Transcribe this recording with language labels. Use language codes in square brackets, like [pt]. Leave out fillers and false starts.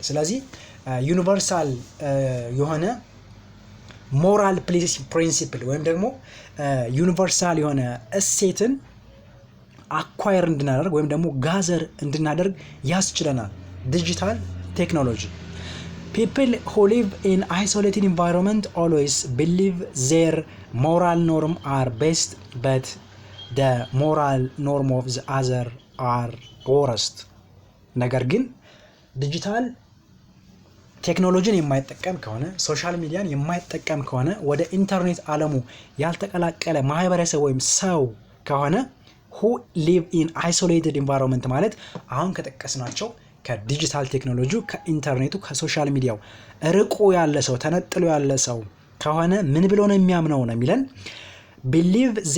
[am] ስለዚህ ዩኒቨርሳል የሆነ ሞራል ፕሪንሲፕል ወይም ደግሞ ዩኒቨርሳል የሆነ እሴትን አኳየር እንድናደርግ ወይም ደግሞ ጋዘር እንድናደርግ ያስችለናል ዲጂታል ቴክኖሎጂ። [en] people who live in isolated environment always believe their moral norm are best, but the moral norm of the other are worst. [am] ነገር ግን ዲጂታል ቴክኖሎጂን የማይጠቀም ከሆነ ሶሻል ሚዲያን የማይጠቀም ከሆነ ወደ ኢንተርኔት ዓለሙ ያልተቀላቀለ ማህበረሰብ ወይም ሰው ከሆነ [en] who live in isolated environment [am] ማለት አሁን ከጠቀስናቸው ከዲጂታል ቴክኖሎጂ ከኢንተርኔቱ ከሶሻል ሚዲያው ርቆ ያለ ሰው ተነጥሎ ያለ ሰው ከሆነ ምን ብሎ ነው የሚያምነው ነው የሚለን believe